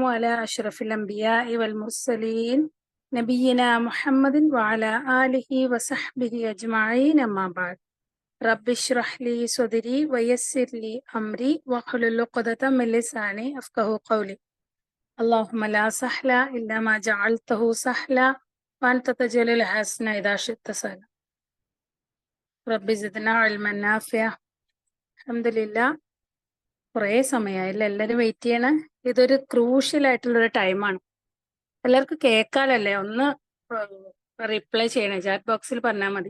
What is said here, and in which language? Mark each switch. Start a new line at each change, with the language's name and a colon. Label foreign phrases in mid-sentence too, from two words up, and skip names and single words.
Arabic: على أشرف الأنبياء والمرسلين نبينا محمد وعلى آله وصحبه أجمعين أما بعد رب اشرح لي صدري ويسر لي أمري واحلل عقدة من لساني أفقهوا قولي اللهم لا سهل إلا ما جعلته سهلا وأنت تجعل الحسن إذا شئت سهلا رب زدنا علما نافعا.
Malayalam: അൽഹംദുലില്ലാ, കുറേ സമയമായില്ല, എല്ലാവരും വെയിറ്റ് ചെയ്യണ. ഇതൊരു ക്രൂഷ്യൽ ആയിട്ടുള്ളൊരു ടൈമാണ്. എല്ലാവർക്കും കേൾക്കാലല്ലേ? ഒന്ന് റിപ്ലൈ ചെയ്യണേ,
English: chat box
Malayalam: പറഞ്ഞാൽ മതി.